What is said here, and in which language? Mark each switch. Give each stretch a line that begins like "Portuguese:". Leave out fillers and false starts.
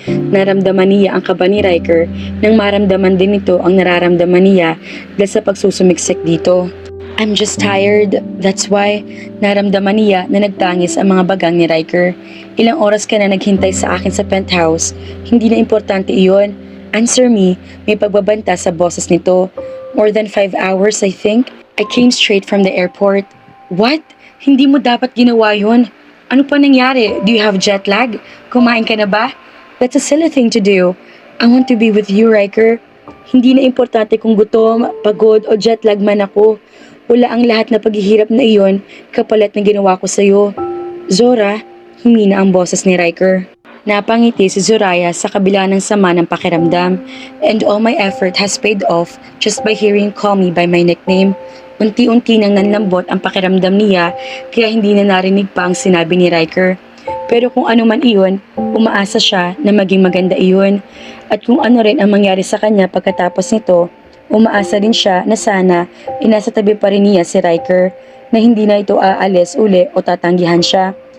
Filipino: Naramdaman niya ang kaba ni Riker nang maramdaman din nito ang nararamdaman niya dahil sa pagsusumiksik dito.
English: I'm just tired. That's why.
Filipino: Naramdaman niya na nagtangis ang mga bagang ni Riker. Ilang oras ka na naghintay sa akin sa penthouse. Hindi na importante iyon.
English: Answer me.
Filipino: May pagbabanta sa boses nito.
English: More than 5 hours, I think. I came straight from the airport. What?
Filipino: Hindi mo dapat ginawa yun. Ano pa nangyari?
English: Do you have jet lag?
Filipino: Kumain ka na ba?
English: That's a silly thing to do. I want to be with you, Riker.
Filipino: Hindi na importante kung gutom, pagod o jet lag man ako. Wala ang lahat na paghihirap na iyon kapalit na ginawa ko sa'yo. Zora, humina ang boses ni Riker. Napangiti si Zoraya sa kabila ng sama ng pakiramdam.
English: And all my effort has paid off just by hearing you call me by my nickname.
Filipino: Unti-unti nang nanlambot ang pakiramdam niya kaya hindi na narinig pa ang sinabi ni Riker. Pero kung ano man iyon, umaasa siya na maging maganda iyon. At kung ano rin ang mangyari sa kanya pagkatapos nito, umaasa din siya na sana inasa tabi pa rin niya si Riker na hindi na ito aalis uli o tatanggihan siya.